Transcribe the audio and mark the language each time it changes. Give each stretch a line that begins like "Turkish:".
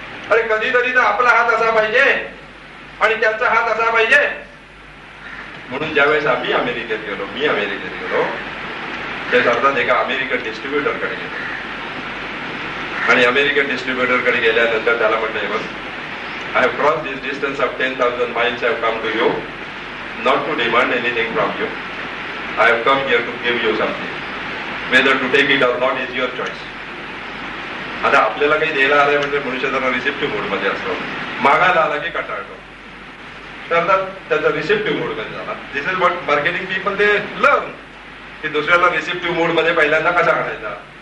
Marathi: अरे कधीतरी तर आपला हात असा पाहिजे आणि त्यांचा हात असा पाहिजे. म्हणून ज्यावेळेस मी अमेरिकेत गेलो त्याच अर्थात एका अमेरिकन डिस्ट्रीब्युटर कडे गेलो. आणि अमेरिकन डिस्ट्रीब्युटर कडे गेल्यानंतर त्याला म्हटलं, बघ,
English: I have crossed this distance of 10,000 miles. I have come to you, not to demand anything from you. I have come here to give you something. Whether to take it or not is your choice.
Marathi: आता आपल्याला काही द्यायला आलंय म्हणजे मनुष्य जरा receptive मोड मध्ये असतो, मागायला आला की कंटाळतो. तर त्याचा रिसेप्टिव्ह मोड मध्ये झाला.
English: this is what marketing people they learn,
Marathi: की दुसऱ्याला रिसेप्टिव्ह मोड मध्ये पहिल्यांदा कसा आणायचा.